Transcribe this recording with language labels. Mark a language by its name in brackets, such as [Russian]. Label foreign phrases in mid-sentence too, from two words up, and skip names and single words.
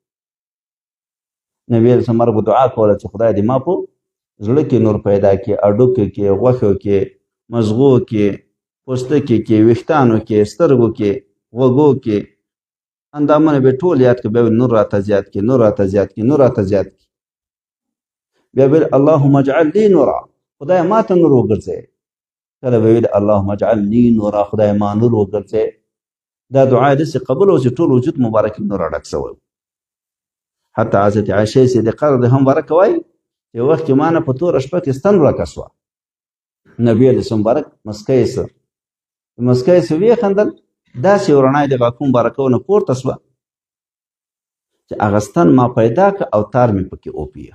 [Pashto] نبی علیه السلام دعا کوله چې خدای دې ما په زړه کې نور پیدا کړي اډوکو کې غوښو کې مزغو کې پوستکي کې ویښتانو کې سترګو کې غوږو کې اندامونه به ټول یاد کړي بیا نور راته زیات کړي نور راته زیات کړي نور راته زیات کړي. بیا ویل [Arabic] اللهم اجعل لي نورا [Pashto] خدای ما ته نور وګرځې. کله به ویل [Arabic] اللهم اجعل لي نورا [Pashto] خدای ما نور وګرځې. دا دعا داسې قبول و چې ټول وجود مبارک نور ډک شوی. حتی حضرت عایشه صدیقه رضی الله عنها مبارک وایي چې وخت کې ما نه په توره شپه کې ستن راکه شوه. نبی علیه السلام مبارک مسکی سه مسکی سه ویې خندل داسې رڼا د غاښو مبارکونه پورته شوه چې هغه ستن ما پیدا کړه او تار مې پکې وپیه.